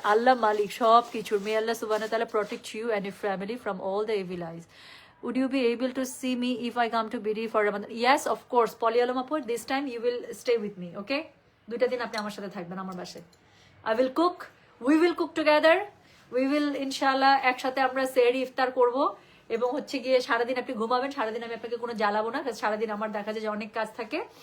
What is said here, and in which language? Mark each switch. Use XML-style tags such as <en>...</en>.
<bn>আল্লাহ মালিক সব কিছুর।</bn> <en>May Allah সুবহানাহু ওয়া তাআলা protect you and your family from all the evil eyes. Would you be able to see me if I come to BD for Ramadan? Yes, of course. Poly Alam Apur, this time you will stay with me, okay?</en> <bn>2টা দিন আপনি আমার সাথে থাকবেন আমার বাসায়।</bn> <en>I will cook. We will cook together. We will</en> <bn>ইনশাআল্লাহ একসাথে আমরা সেহরি ইফতার করব। এবং হচ্ছে গিয়ে সারাদিন আপনি ঘুমাবেন, সারাদিন আমি আপনাকে কোনো জ্বালাবো না, কারণ সারাদিন আমার দেখা যায় যে অনেক কাজ থাকে।</bn>